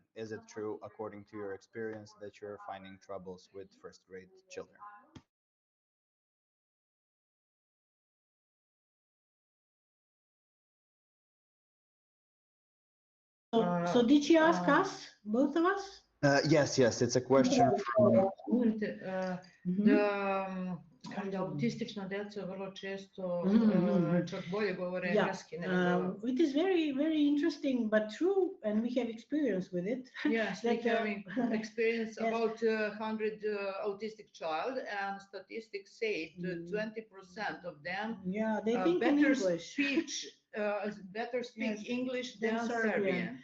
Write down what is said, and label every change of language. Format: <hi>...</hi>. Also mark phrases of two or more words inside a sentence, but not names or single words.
<en>Is it true, according to your experience, that you're finding troubles with first grade children? So did she ask us, both of us? Yes, it's a question from...</en> <sr>Autistična deca vrlo često čak bolje govore engleski nego...</sr> <en>It is very, very interesting, but true, and we have experience with it. Yes, we have experience about 100 autistic child, and statistics say 20% of them they think in English. Better speak English than Serbian.</en>